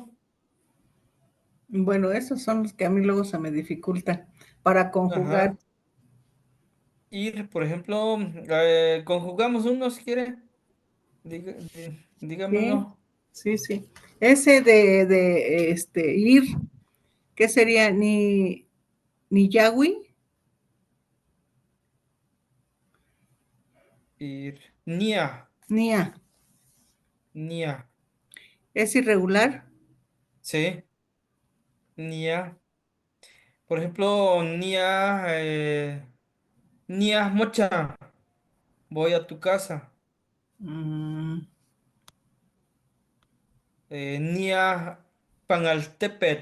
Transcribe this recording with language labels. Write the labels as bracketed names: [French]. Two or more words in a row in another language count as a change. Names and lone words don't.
[Spanish] bueno, esos son los que a mí luego se me dificultan para conjugar. Ajá. Ir, por ejemplo, conjugamos uno si quiere. Dígame Sí, uno. sí, sí. Ese de ir, ¿qué sería? [Nahuatl languages] Ni Yagüi, [Spanish] Ir. Nia. [Nahuatl languages] Nia. Nia. [Spanish] ¿Es irregular? Sí. Nia. Por ejemplo, [Nahuatl languages] Nia. Nia Mocha. [Spanish] Voy a tu casa. Mm, [Nahuatl languages] Nia Panaltepetl.